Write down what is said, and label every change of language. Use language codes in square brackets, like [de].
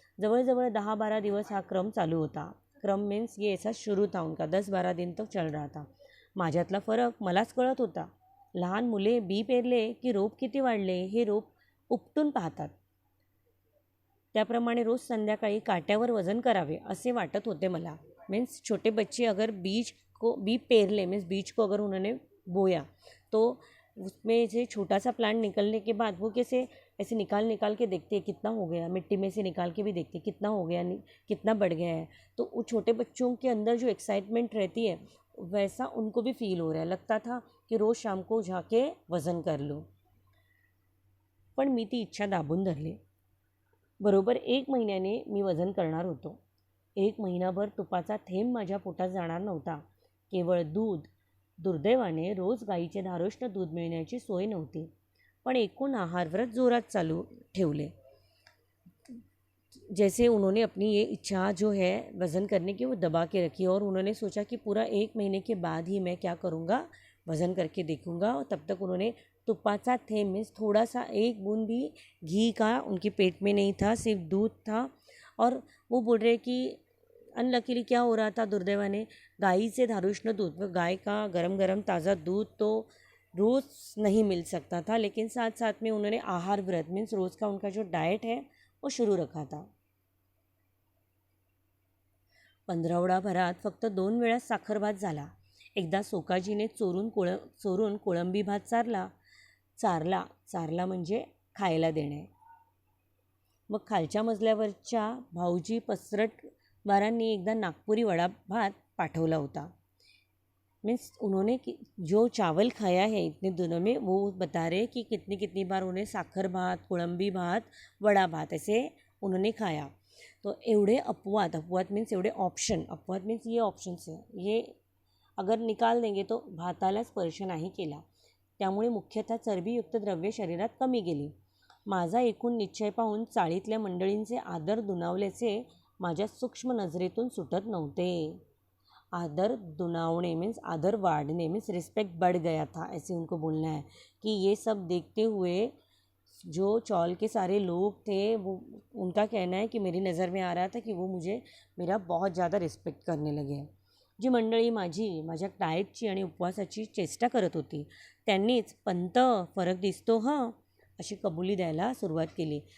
[mr] जवळजवळ 10-12 दिवस हा क्रम चालू होता. [hi] क्रम मीन्स ये ऐसा शुरू था उनका, 10-12 दिन तक चल रहा था. [mr] माझ्यातला फरक मलाच कळत होता. लहान मुले बी पेरले की रोप किती वाढले हे रोप उपटून पाहतात. त्याप्रमाणे रोज संध्याकाळी काट्यावर वजन करावे असे वाटत होते मला. [hi] मीन्स छोटे बच्चे अगर [mr] बी पेरले, [hi] मीन्स बीज को अगर उन्होंने बोया तो उसमें से छोटा सा प्लांट निकलने के बाद वो कैसे ऐसे निकाल के देखते हैं कितना हो गया, मिट्टी में से निकाल के भी देखते कितना हो गया, कितना बढ़ गया है. तो वो छोटे बच्चों के अंदर जो एक्साइटमेंट रहती है वैसा उनको भी फील हो रहा है. लगता था कि रोज़ शाम को जाके वज़न कर लो. [mr] पण मी ती इच्छा दाबून धरली. बरोबर 1 महिन्याने मी वजन करणार होतो. 1 महिनाभर तुपाचा थेंब माझ्या पोटात जाणार नव्हता. केवळ दूध. दुर्दैवाने रोज गाईचे धारोष्ण दूध मिळण्याची सोय नव्हती. पण एकूण आहारव्रत जोरात चालू ठेवले. [hi] जैसे उन्होंने अपनी ये इच्छा जो है वज़न करने की वो दबा के रखी और उन्होंने सोचा कि पूरा 1 महीने के बाद ही मैं क्या करूँगा, वज़न करके देखूँगा. और तब तक उन्होंने तुपाचा थेंब, मीन्स थोड़ा सा एक बूंद भी घी का उनके पेट में नहीं था, सिर्फ दूध था. और वो बोल रहे कि अनलकीली क्या हो रहा था, दुर्दैवाने गाय से धारोष्ण दूध, गाय का गरम गरम ताज़ा दूध तो रोज़ नहीं मिल सकता था. लेकिन साथ साथ में उन्होंने आहार व्रत, मीन्स रोज़ का उनका जो डाइट है वो शुरू रखा था. [mr] 15 भरात फक्त 2 वेळा साखर भात झाला. एकदा सोकाजीने चोरून कोळंबी भात चारला म्हणजे खायला देणे. मग खालच्या मजल्यावरच्या भाऊजी पसरटवारांनी एकदा नागपुरी वडा भात पाठवला होता. [hi] मीन्स उन्होंने जो चावल खाया है इतने दिनों में वो बता रहे कि कितनी बार उन्हें साखर भात, कोळंबी भात, वड़ा भात ऐसे उन्होंने खाया. तो एवढे अपवाद मीन्स एवढे ऑप्शन, अपवाद मीन्स ये ऑप्शन्स है, ये अगर निकाल देंगे तो [mr] भाताला स्पर्श नाही केला. त्यामुळे मुख्यतः चरबीयुक्त द्रव्ये शरीरात कमी गेली. माझा एकूण निश्चय पाहून चाळीतल्या मंडळींचे आदर दुणावल्याचे माझ्या सूक्ष्म नजरेतून सुटत नव्हते. [hi] आदर दुनावणे मीन्स आदर वाढ़ने, मीन्स रिस्पेक्ट बढ़ गया था, ऐसे उनको बोलना है. कि ये सब देखते हुए जो चौल के सारे लोग थे वो, उनका कहना है कि मेरी नज़र में आ रहा था कि वो मेरा बहुत ज़्यादा रिस्पेक्ट करने लगे. [mr] जी मंडळी माझ्या डाएटची आणि उपवासाची चेष्टा करत होती त्यांनीच पंत फरक दिसतो हां अशी कबुली द्यायला सुरुवात केली.